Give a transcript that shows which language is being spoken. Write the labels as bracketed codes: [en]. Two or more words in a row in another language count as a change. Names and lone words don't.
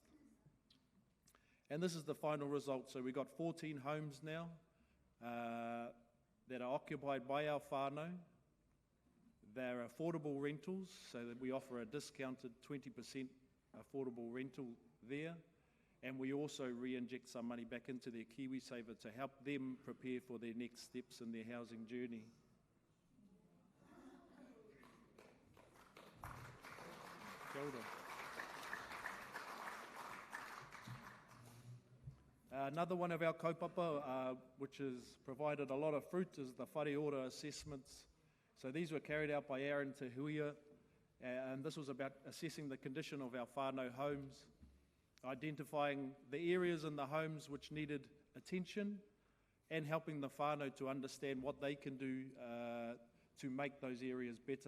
[en] And this is the final result. So we've got 14 homes now that are occupied by our whānau. They're affordable rentals, so that we offer a discounted 20% affordable rental there. And we also re-inject some money back into their KiwiSaver to help them prepare for their next steps in their housing journey. [mi] Kia ora. [en] Another one of our kaupapa, which has provided a lot of fruit, is the [mi] whare ora [en] assessments. So these were carried out by Aaron Te Huia, and this was about assessing the condition of our whānau homes, identifying the areas in the homes which needed attention, and helping the whānau to understand what they can do to make those areas better.